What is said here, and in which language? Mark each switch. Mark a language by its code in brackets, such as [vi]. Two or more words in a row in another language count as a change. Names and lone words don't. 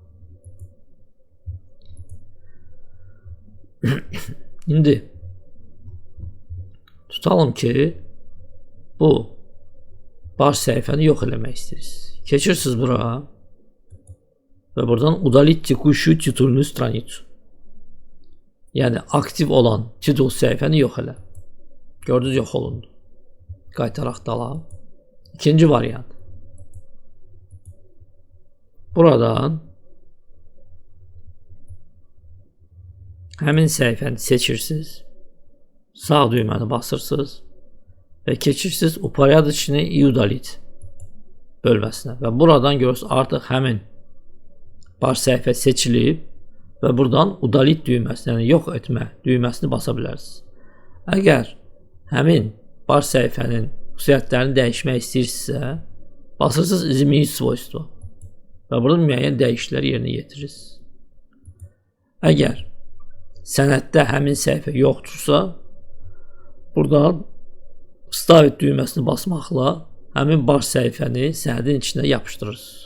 [az] İndi tutalım ki bu baş səhifəni yox eləmək istəyirsiniz. Keçirsiniz bura və buradan [ru] удалить текущую титульную страницу. [az] Yəni aktiv olan titul səhifəni yox elə. Gördünüz, yox olundu. Qaytaraq dala. İkinci variant. Buradan həmin səhifəni seçirsiniz. Sağ düyməni basırsınız və keçirsiniz [ru] упорядоченный и удалить [az] bölməsinə və buradan görürsünüz artıq həmin baş səhifə seçilib və buradan удалить düyməsinə, yəni yox etmə düyməsini basa bilərsiniz. Əgər həmin baş səhifənin xüsusiyyətlərini dəyişmək istəyirsinizsə, basırsınız [ru] изменить свойства [az] və burada müəyyən dəyişikliklər yerinə yetirirsiniz. Əgər sənəddə həmin səhifə yoxdursa, Buradan Vставit düyməsini basmaqla həmin baş səhifəni sənədin içinə yapışdırırsınız.